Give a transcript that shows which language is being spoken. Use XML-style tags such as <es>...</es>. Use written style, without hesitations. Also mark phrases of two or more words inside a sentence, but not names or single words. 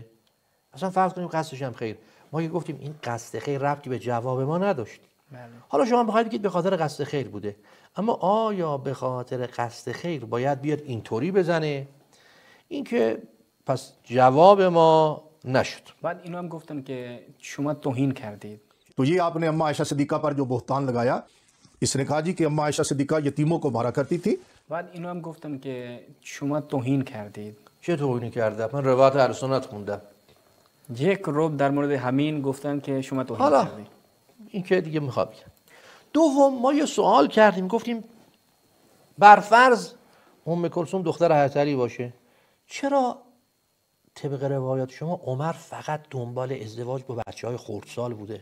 <fa>اصلا فرض کنیم قصدش هم خیر، ما که گفتیم این قصد خیر ربطی به جواب ما نداشت. بله. حالا شما بخواید بگید به خاطر قصد خیر بوده، اما آیا به خاطر قصد خیر باید بیاد اینطوری بزنه؟ این که پس جواب ما نشد. بعد اینو هم گفتن که شما توهین کردید.</fa> <ur>تو یہ آپ نے اماں عائشہ صدیقہ پر جو بہتان لگایا، اس نے کہا جی کہ اماں عائشہ صدیقہ یتیموں کو مارا کرتی تھی.</ur> <fa>بعد اینو هم گفتن که شما توهین کردید. چه توهینی کرده؟ من روایت اهل سنت خوندم. یک روب در مورد همین گفتن که شما توهین حالا کردید. این که دیگه میخواد بگم. دوم ما یه سوال کردیم، گفتیم برفرض ام کلثوم دختر حضرت علی باشه، چرا طبق روایات شما عمر فقط دنبال ازدواج با بچه‌های خردسال بوده؟</fa>